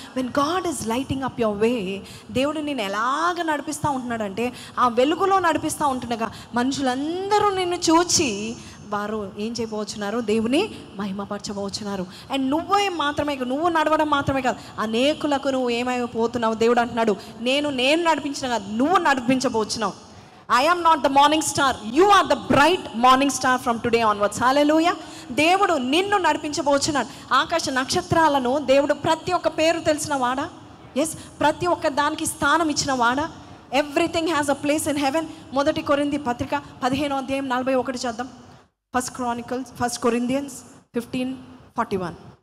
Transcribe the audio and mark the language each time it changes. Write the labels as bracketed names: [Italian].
[English] when God is lighting up your way, [Telugu] దేవుడు నేను ఎలాగ నడిపిస్తూ ఉంటున్నాడంటే ఆ వెలుగులో నడిపిస్తూ ఉంటుండగా మనుషులందరూ నిన్ను చూచి వారు ఏం చేయబోతున్నారు? దేవుని మహిమపరచబోతున్నారు. అండ్ నువ్వు నడవడం మాత్రమే కాదు, అనేకులకు నువ్వు ఏమైపోతున్నావు? దేవుడు అంటున్నాడు, నేను నడిపించిన కాదు, నువ్వు నడిపించబోతున్నావు. [English] I am not the morning star, you are the bright morning star from today onwards. [Telugu] Hallelujah. దేవుడు నిన్ను నడిపించబోతున్నాడు. ఆకాశ నక్షత్రాలను దేవుడు ప్రతి ఒక్క పేరు తెలిసిన వాడా? ఎస్, ప్రతి ఒక్క దానికి స్థానం ఇచ్చిన వాడా? [English] Everything has a place in heaven. [Telugu] 1 కొరింథీ పత్రిక 15:41 చూద్దాం. 1 Corinthians 15:41.